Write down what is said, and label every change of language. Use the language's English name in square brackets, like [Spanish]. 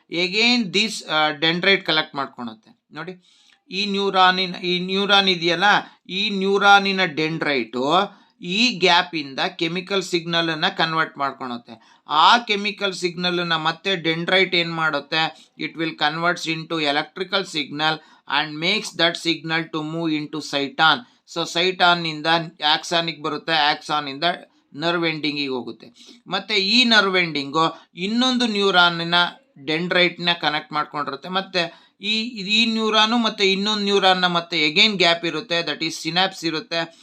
[English] again this [Kannada] dendrite collect ಮಾಡ್ಕೊಳುತ್ತೆ. ನೋಡಿ, ಈ neuron ಇದೆಯಲ್ಲ, ಈ ನ್ಯೂರಾನಿನ ಡೆಂಡ್ರೈಟು ಈ ಗ್ಯಾಪಿಂದ ಕೆಮಿಕಲ್ ಸಿಗ್ನಲನ್ನು ಕನ್ವರ್ಟ್ ಮಾಡ್ಕೊಳುತ್ತೆ. ಆ ಕೆಮಿಕಲ್ ಸಿಗ್ನಲನ್ನು ಮತ್ತೆ ಡೆಂಡ್ರೈಟ್ ಏನು ಮಾಡುತ್ತೆ, [English] It will converts into electrical signal. and makes that signal to move into cyton. [Kannada] So ಸೈಟಾನ್ ಇಂದ ಆಕ್ಸಾನಿಗೆ ಬರುತ್ತೆ, ಆಕ್ಸಾನ್ ಇಂದ ನರ್ವ್ ಎಂಡಿಂಗಿಗೆ ಹೋಗುತ್ತೆ. ಮತ್ತೆ ಈ ನರ್ವ್ ಎಂಡಿಂಗು ಇನ್ನೊಂದು ನ್ಯೂರಾನ್ನ ಡೆಂಡ್ರೈಟ್ನ ಕನೆಕ್ಟ್ ಮಾಡ್ಕೊಂಡಿರುತ್ತೆ. ಮತ್ತೆ ಈ ನ್ಯೂರಾನು ಮತ್ತೆ ಇನ್ನೊಂದು ನ್ಯೂರಾನ್ನ ಮತ್ತೆ ಎಗೈನ್ ಗ್ಯಾಪ್ ಇರುತ್ತೆ, [English] that is synapse [Kannada] ಇರುತ್ತೆ.